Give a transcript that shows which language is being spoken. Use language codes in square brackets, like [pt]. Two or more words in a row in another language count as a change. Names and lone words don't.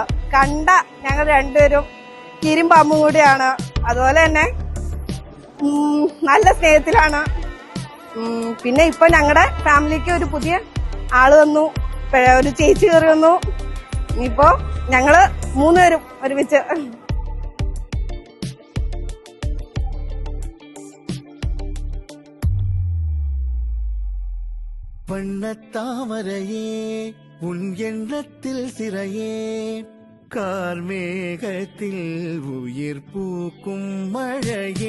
[ml] കണ്ട ഞങ്ങൾ രണ്ടുപേരും കിരിമ്പാമ്പും കൂടിയാണ്. അതുപോലെ തന്നെ നല്ല സ്നേഹത്തിലാണ്. പിന്നെ ഇപ്പൊ ഞങ്ങളുടെ ഫാമിലിക്ക് ഒരു പുതിയ ആള് വന്നു, ഒരു ചേച്ചി കയറി വന്നു. ഇനിയിപ്പോ ഞങ്ങള് 3 പേരും ഒരുമിച്ച്. [ta] வண்ணத்தாமரையே உன் எண்ணத்தில் சிறையே, கார்மேகத்தில் உயிர் பூக்கும் மழையே.